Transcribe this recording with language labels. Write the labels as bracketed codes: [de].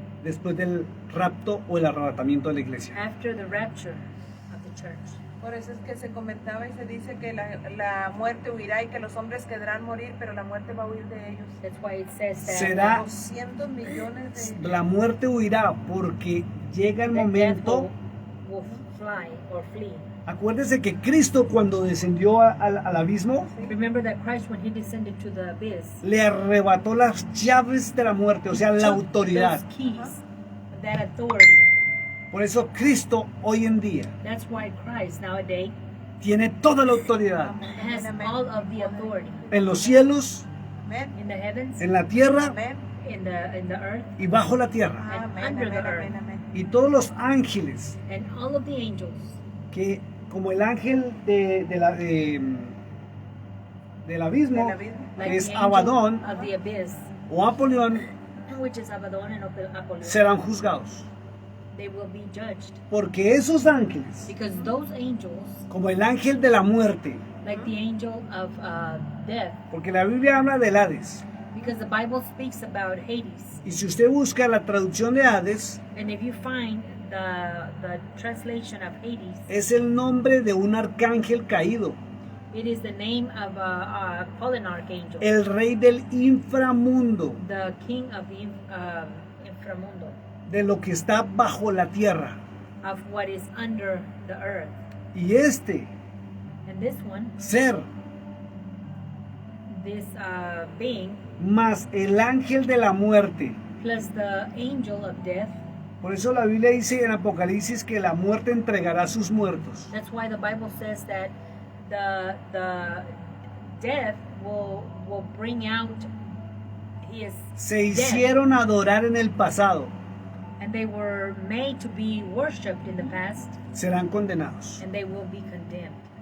[es] después del rapto o el arrebatamiento de la iglesia. [en] after the rapture of the church. [es] Por eso es que se comentaba y se dice que la muerte huirá y que los hombres quedarán morir, pero la muerte va a huir de ellos. [en] That's why it says that [es] Será 200 millones de... la muerte huirá porque llega el [en] the death [es] momento. [en] will fly or flee. [es] Acuérdese que Cristo cuando descendió al abismo [en] Remember that Christ, when he descended to the abyss, [es] le arrebató las llaves de la muerte, o sea, la [en] took [es] autoridad. [en] those keys, that authority. [es] Por eso Cristo hoy en día [en] That's why Christ nowadays [es] tiene toda la autoridad [en] has all of the authority [es] en los cielos, Amén. [en] in the heavens, [es] en la tierra Amén. [en] in the earth, [es] y bajo la tierra. Amén. [en] under the [es] Amén. [en] earth. [es] Amén. Amén. Y todos los ángeles [en] and all of the angels, [es] que, como el ángel del abismo, Del abismo. [en] like [es] que es [en] the angel [es] Abadón [en] of the abyss, [es] o Apolión, [en] which is Abaddon and Apollyon, [es] serán juzgados. [en] they will be judged, [es] Porque esos ángeles, [en] because those angels, [es] como el ángel de la muerte, [en] like the angel of death, [es] porque la Biblia habla del Hades, [en] because the Bible speaks about Hades, [es] y si usted busca la traducción de Hades, [en] and if you find the translation of Hades, [es] es el nombre de un arcángel caído, [en] it is the name of a fallen archangel, [es] el rey del inframundo, [en] the king of the inframundo, [es] de lo que está bajo la tierra. [en] of what is under the earth. [es] Y este [en] And this one, [es] ser, [en] this being, [es] más el ángel de la muerte. [en] plus the angel of death. [es] Por eso la Biblia dice en Apocalipsis que la muerte entregará a sus muertos. [en] That's why the Bible says that the death will bring out his [es] Se [en] death, [es] hicieron adorar en el pasado, [en] and they were made to be worshipped in the past, [es] serán condenados. [en] and they will be condemned.